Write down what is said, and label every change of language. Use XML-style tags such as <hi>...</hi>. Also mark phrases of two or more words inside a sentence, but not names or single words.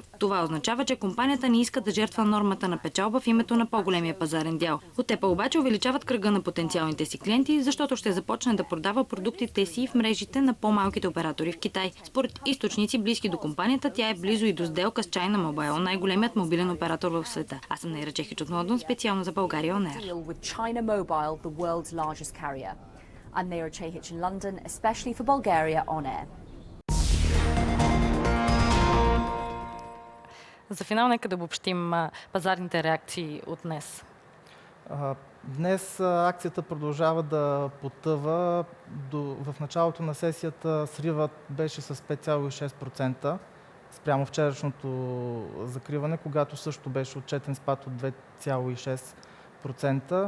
<bg>Това означава, че компанията не иска да жертва нормата на печалба в името на по-големия пазарен дял. От Apple обаче увеличават кръга на потенциалните си клиенти, защото ще започне да продава продуктите си в мрежите на по-малките оператори в Китай. Според източници, близки до компанията, тя е близо и до сделка с China Mobile, най-големият мобилен оператор в света. Аз съм Нейра Чехич от Лондон, специално за България On Air.</bg> <en>I'm Nera Chehic in London, especially for Bulgaria On Air.</en> <bg>За финал нека да обобщим пазарните реакции от днес. Днес акцията продължава да потъва. В началото на сесията сривът беше с 5,6% спрямо вчерашното закриване, когато също беше отчетен спад от 2,6%.</bg>